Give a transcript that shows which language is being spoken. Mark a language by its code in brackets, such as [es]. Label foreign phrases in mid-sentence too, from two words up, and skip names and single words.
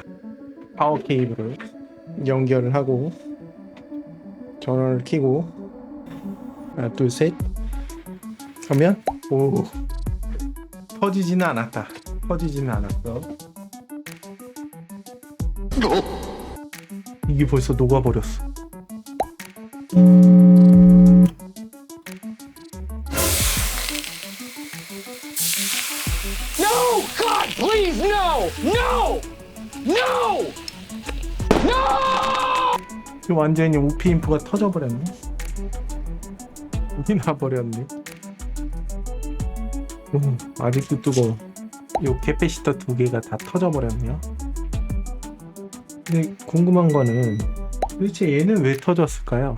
[ko] 파워 케이블을 연결을 하고 전원을 켜고 하나 둘 셋 하면, 오, 터지지는 않았다. 터지지는 않았어. 이게 벌써 녹아버렸어. [en] No! God, please, no! No! No! No! [ko] 완전히 오피 인프가 터져버렸네. 이 나버렸네. 아직도 뜨거워. 요 캐패시터 두 개가 다 터져버렸네요. 근데 궁금한 거는 도대체 얘는 왜 터졌을까요?